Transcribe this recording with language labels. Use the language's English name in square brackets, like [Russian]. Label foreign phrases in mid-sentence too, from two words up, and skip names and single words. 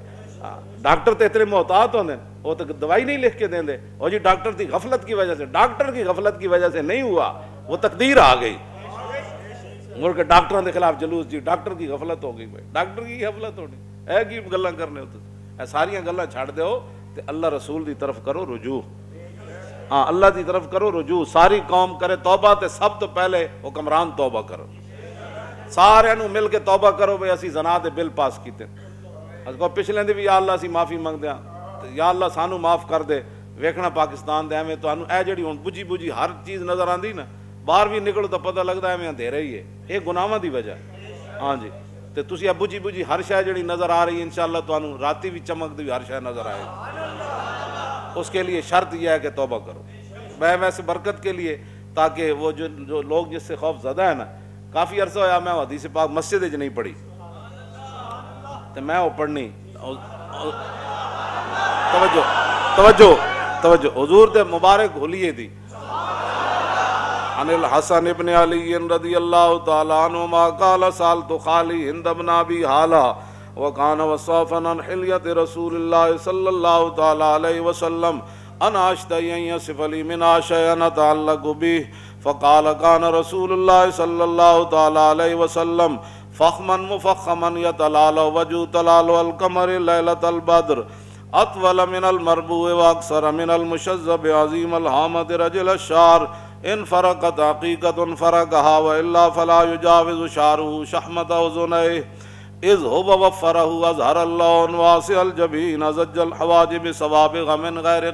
[Punjabi] ڈاکٹر تے اتنے محتاط ہوندے [Urdu] وہ تو دوائی نہیں لکھ کے دیں دے، اور جی ڈاکٹر کی غفلت کی وجہ سے، ڈاکٹر کی غفلت کی وجہ سے نہیں ہوا، وہ تقدیر آ گئی۔ مڑ کے ڈاکٹروں کے خلاف جلوس جی ڈاکٹر کی غفلت ہو گئی، بھائی ڈاکٹر کی غفلت ہونی ہے [Punjabi] کی گلاں کرنے ہوتے، اے ساریاں گلاں چھڑ دیو تے اللہ رسول دی طرف کرو رجوع، ہاں اللہ دی طرف کرو رجوع، ساری قوم کرے توبہ تے سب تو پہلے حکمران توبہ کرو، سارے نو مل کے توبہ کرو بھئی اسی زنا دے بل پاس کیتے، اس کو پچھلے دی بھی یا اللہ اسی معافی منگدے ہاں، یا اللہ سانو معاف کر دے، ویکھنا پاکستان دے ایویں تانوں اے جڑی ہن بجھی بجھی ہر چیز نظر آندی نا، باہر بھی نکلو تو پتہ لگدا ایویں اندھیرا ہی ہے، یہ گناہاں دی وجہ ہاں جی، تے تسی بجھی بجھی ہر شے جڑی نظر آ رہی ہے انشاءاللہ تانوں راتی بھی چمک دی ہر شے نظر آئے گی، [Urdu] اس کے لیے شرط یہ ہے کہ توبہ کرو، میں ویسے برکت کے لیے تاکہ وہ جو لوگ جس سے خوف زدہ ہے نا، [Punjabi] کافی عرصہ ہویا میں حدیث پاک مسجد وچ نہیں پڑھی تو میں وہ پڑھنی، توجہ توجہ توجہ حضور دے مبارک حلیے دی، [Arabic] عن الحسن ابن علی رضی اللہ تعالی عنہما قال سالت خالی ہند بن ابی حالہ وکان وصافا عن حلیت رسول اللہ صلی اللہ تعالی علیہ وسلم انا اشتہی ان یصف لی منہا شیئا اتعلق بہ فقال كان رسول اللہ صلی اللہ تعالی علیہ وسلم فخما مفخما یتلال وجہ تلال القمر لیلۃ البدر اطول من المربوع واکثر من المشذب عظیم الحامد رجل الشعر ان فرقت حقیقت فرقها والا فلا يجاوز شعره شحمت اذنيه اذ هو وفره اظهر اللون واسع الجبين زج الحواجب سوابغ من غیر